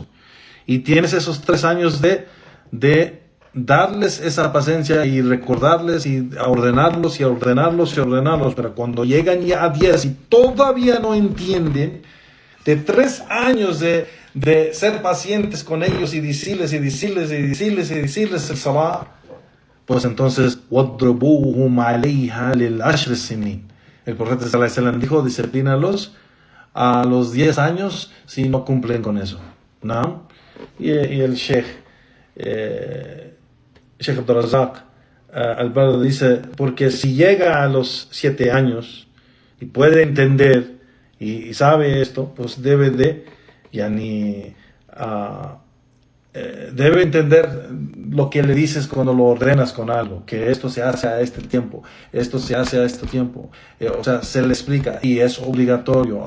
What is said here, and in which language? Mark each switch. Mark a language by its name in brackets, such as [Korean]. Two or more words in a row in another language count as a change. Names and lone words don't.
[Spanish] Y tienes esos 3 años de darles esa paciencia y recordarles y ordenarlos, pero cuando llegan ya a 10 y todavía no entienden, de 3 años de ser pacientes con ellos y decirles el salah, pues entonces [Arabic] وَضْرِبُوهُمْ عَلَيْهَا لِلْعَشْرِ السِّنِينَ. [Spanish] El profeta [Arabic] صلى الله عليه وسلم [Spanish] dijo, disciplínalos a los 10 años si no cumplen con eso, ¿no? Y el Sheikh Abdul Razak Al-Badr dice, porque si llega a los 7 años y puede entender y sabe esto, pues debe entender lo que le dices cuando lo ordenas con algo, que esto se hace a este tiempo, esto se hace a este tiempo, o sea, se le explica y es obligatorio.